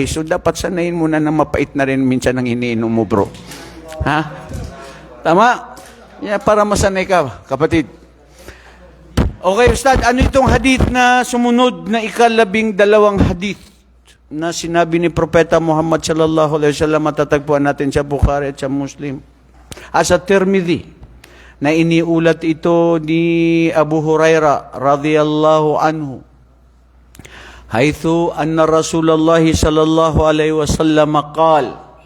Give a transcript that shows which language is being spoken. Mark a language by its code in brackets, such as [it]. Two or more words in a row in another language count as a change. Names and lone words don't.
[tl] So, dapat sanayin mo na mapait na rin minsan ang iniinom mo, bro. Ha? Tama? Yeah, para masanay ka, kapatid. Okay, Ustad, ano itong hadith na sumunod na 12 hadith na sinabi ni Propeta Muhammad [ar] صلى الله عليه وسلم, [tl] matatagpuan natin sa Bukhari at sa Muslim. Sa Tirmidhi, na iniulat ito ni Abu Hurairah [ar] رضي الله عنه. حيث أن رسول الله صلى الله عليه وسلم قال